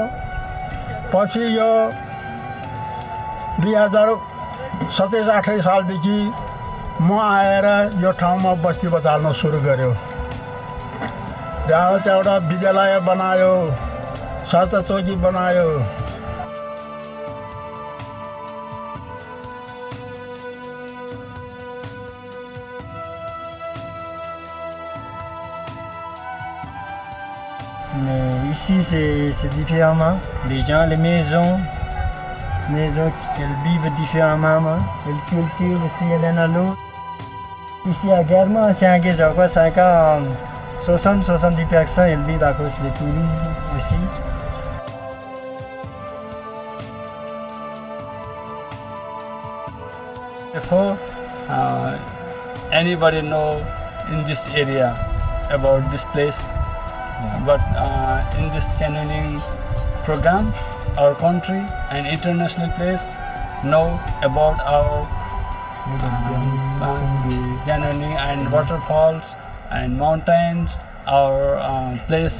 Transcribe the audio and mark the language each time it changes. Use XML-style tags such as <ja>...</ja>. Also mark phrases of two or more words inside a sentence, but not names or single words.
<ne>पछि यो 2027-28 सालदेखि म आएर यो ठाउँमा बस्ती बचाल्न सुरु गर्यो। त्यहाँ एउटा विद्यालय बनायो, स्वास्थ्य चौकी बनायो।</ne> <fr>Mais ici, c'est différemment. Les gens, les maisons, elles vivent différemment. Elles cultivent aussi l'un à l'autre. Ici, à Guerma, c'est un guise, 60-70%, elles vivent à cause des touristes aussi.</fr> <en>Before, anybody know in this area about this place, but in this canyoning program, our country and international place know about our canyoning and waterfalls and mountains, our place.</en>